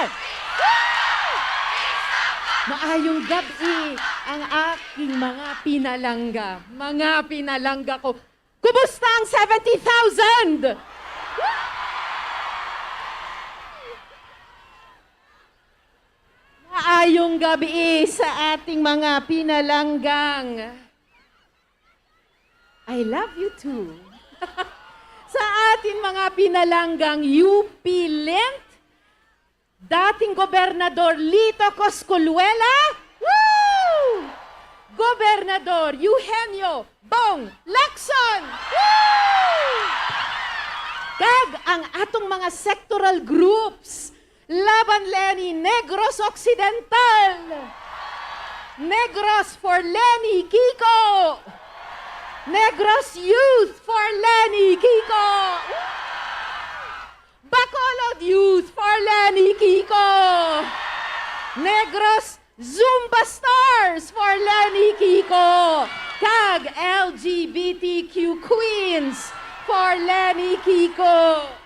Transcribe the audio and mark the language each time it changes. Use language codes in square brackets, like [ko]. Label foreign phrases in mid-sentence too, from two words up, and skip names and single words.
[hil] Maayong gabi ang aking mga pinalangga. Mga pinalangga ko. Kumusta ang 70,000? Maayong gabi sa ating mga pinalanggang. [en] I love you too. [hil] Sa ating mga pinalanggang UP Lent, dating Gobernador Lito Cosculuela, woo! Gobernador Eugenio Bong Lacson, woo! Kag ang atong mga [en] sectoral groups, [hil] Laban Leni Negros Occidental, Negros for Leni Kiko, Negros Youth for Leni Kiko, Bacolod Youth for Leni Kiko, Negros Zumba Stars for Leni Kiko, kag LGBTQ Queens for Leni Kiko.